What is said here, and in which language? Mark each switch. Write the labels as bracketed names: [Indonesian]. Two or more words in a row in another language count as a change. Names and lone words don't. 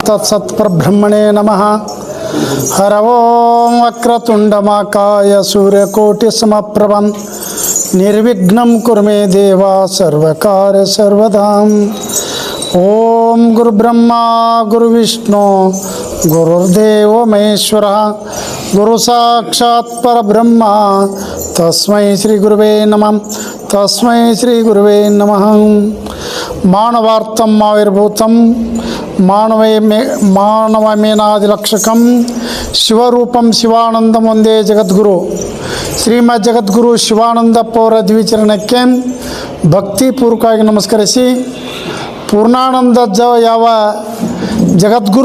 [Sanskrit] ತತ್ಸತ್ಪರಬ್ರಹ್ಮಣೇ ನಮಃ. ಹರ ಓಂ ವಕ್ರತುಂಡಮಹಾಕಾಯ ಸೂರ್ಯಕೋಟಿಸಮಪ್ರಭಂ ನಿರ್ವಿಘ್ನಂ ಕುರು ಮೇ ದೇವ ಸರ್ವಕಾರ್ಯ ಸರ್ವದಾಂ. ಓಂ ಗುರುಬ್ರಹ್ಮ ಗುರುವಿಷ್ಣು ಗುರುರ್ದೇವೋ ಮಹೇಶ್ವರ ಗುರು ಸಾಕ್ಷಾತ್ ಪರಬ್ರಹ್ಮ ತಸ್ಮೈ ಶ್ರೀ ಗುರುವೇ ನಮಃ. ತಸ್ಮೈ ಶ್ರೀ ಗುರುವೇ ನಮಃ. ಮಾನವಾರ್ಥಂ ಆವಿರ್ಭೂತಂ ಮಾನವಮೇನಾದಿಲಕ್ಷಕಂ ಶಿವರೂಪಂ ಶಿವಾನಂದಂ ಒಂದೇ ಜಗದ್ಗುರು ಶ್ರೀಮದ್ ಜಗದ್ಗುರು ಶಿವಾನಂದಪ್ಪ [Kannada] ಅವರ ದ್ವಿಚರಣಕ್ಕೆ ಭಕ್ತಿಪೂರ್ವಕವಾಗಿ ನಮಸ್ಕರಿಸಿ, ಪೂರ್ಣಾನಂದಜ್ಜ ಯಾವ ಜಗದ್ಗುರು